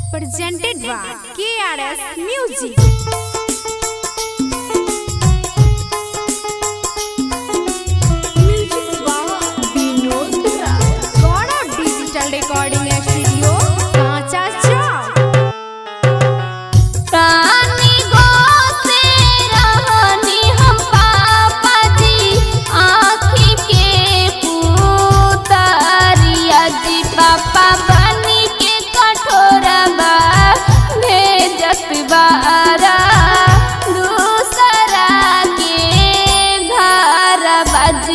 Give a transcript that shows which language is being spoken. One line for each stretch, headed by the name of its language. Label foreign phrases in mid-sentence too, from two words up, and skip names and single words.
English: presented by KRS Music. Music by Vinod Raj. God Digital Recording Studio, Kacha Chowk.
Bhojpuri: रानी गो से रहनी हम पापा जी, आँखी के पुतरिया जी। पापा बनी के कठोरबा भेजत बारा दूसरा के घर बाजी।